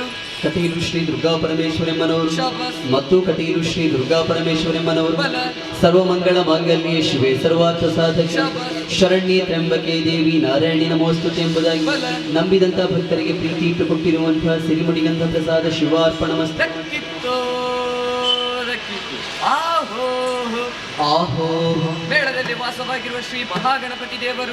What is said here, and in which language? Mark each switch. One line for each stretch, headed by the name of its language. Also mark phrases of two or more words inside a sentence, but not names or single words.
Kannada: ಕಟೀಲು ಶ್ರೀ ದುರ್ಗಾ ಪರಮೇಶ್ವರಮ್ಮನವರು ಮತ್ತು ಕಟೀಲು ಶ್ರೀ ದುರ್ಗಾ ಪರಮೇಶ್ವರಮ್ಮನವರು
Sanskrit: ಸರ್ವಮಂಗಳ ಮಾಂಗಲ್ಯೆ ಶಿವೆ ಸರ್ವಾರ್ಥ ಸಾಧಕ ಶರಣ್ಯೆ ತ್ರ್ಯಂಬಕೆ ದೇವಿ ನಾರಾಯಣಿ ನಮೋಸ್ತುತೆ
Kannada: ಎಂಬುದಾಗಿ ನಂಬಿದಂತಹ ಭಕ್ತರಿಗೆ ಪ್ರೀತಿ ಇಟ್ಟುಕೊಟ್ಟಿರುವಂತಹ ಸಿರಿಮುಡಿಗಂಧ ಪ್ರಸಾದ ಶಿವಾರ್ಪಣಮಸ್ತು. ಆಹೋ ಮೇಳದಲ್ಲಿ ವಾಸವಾಗಿರುವ ಶ್ರೀ ಮಹಾಗಣಪತಿ ದೇವರು